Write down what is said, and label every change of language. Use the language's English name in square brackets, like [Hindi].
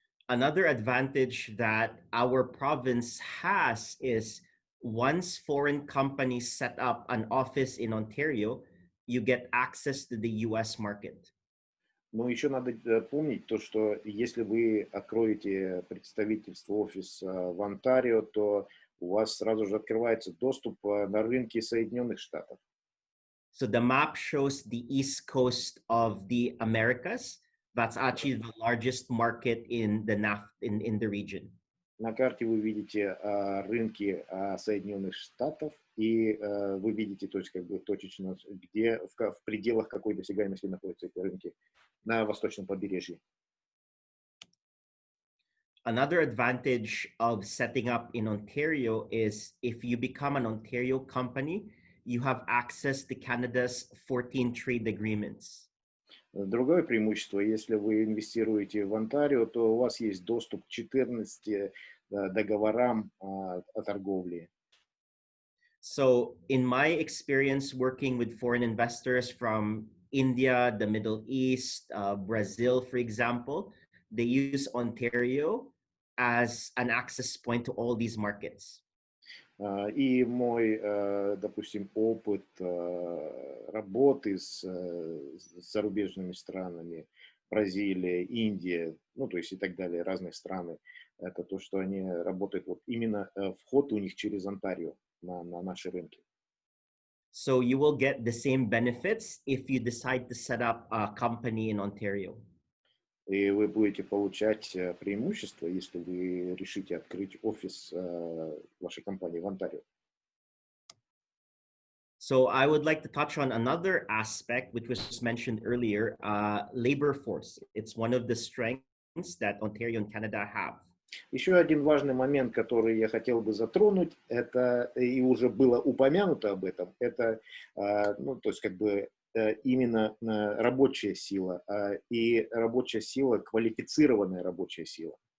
[English] Another advantage that our province has is once foreign companies set up an office in Ontario, you get access to the US market. [Russian] Но еще надо помнить то, что если вы откроете представительство, офис в Онтарио, то у вас сразу же открывается доступ на рынки Соединенных Штатов. [English] So the map shows the east coast of the Americas. That's actually the largest market in the region. [Russian] На карте вы видите рынки Соединенных Штатов, и вы видите, то есть точечно, где в пределах какой досягаемости находятся эти рынки на восточном побережье. [English] Another advantage of setting up in Ontario is if you become an Ontario company, you have access to Canada's 14 trade agreements. [Russian] Другое преимущество, если вы инвестируете в Онтарио, то у вас есть доступ к 14 договорам о торговле. [English] So in my experience working with foreign investors from India, the Middle East, Brazil, for example, they use Ontario as an access point to all these markets. [Russian] И мой, допустим, опыт работы с зарубежными странами, Бразилия, Индия, ну, то есть и так далее, разные страны, это то, что они работают, вот именно вход у них через Онтарио на наши рынки. [English] So you will get the same benefits if you decide to set up a company in Ontario. [Russian] И вы будете получать преимущества, если вы решите открыть офис вашей компании в Онтарио. [English] So I would like to touch on another aspect which was mentioned earlier, labor force. It's one of the strengths that Ontario and Canada have. [Russian] Еще один важный момент, который я хотел бы затронуть, это и уже было упомянуто об этом, это, ну, то есть как бы именно рабочая сила и рабочая сила, квалифицированная рабочая сила.